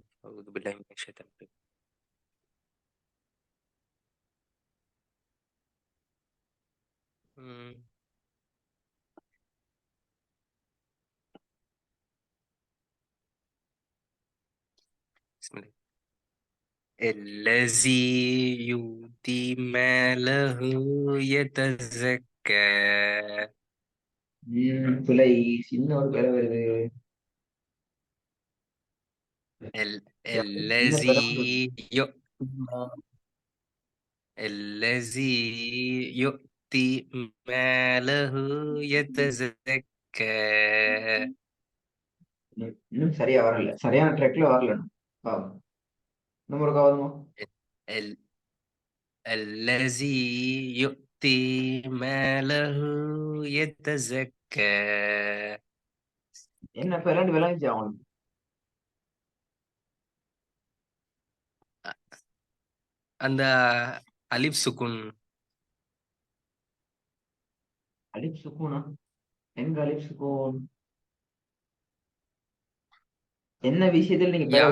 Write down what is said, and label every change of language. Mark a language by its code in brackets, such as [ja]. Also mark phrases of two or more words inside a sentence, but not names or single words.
[ar] أعوذ بالله من الشيطان الرجيم. ம். பிஸ்மில்லாஹ். الذي يؤتي ماله يتزكى. [ta] பிள்ளை சின்ன ஒரு வேலை வருது. சின்ன வேலை வருது. [ar] الذي الذي يؤتي ماله يتزكى. [ta] இன்னும் சரியா வரல. சரியான ட்ரெக்ல வரல. பாவம். இன்னும் ஒரு கவனமா. [ar] ال- الذي يؤتي ماله يتزكى. [ta] என்ன இப்ப ரெண்டு விளைஞ்சி அவங்களுக்கு. அந்த அலிப் சுக்குன். அலிப் சுக்கூனா? எங்க அலிப் சுக்கூன்? என்ன விஷயத்துல நீங்க பெற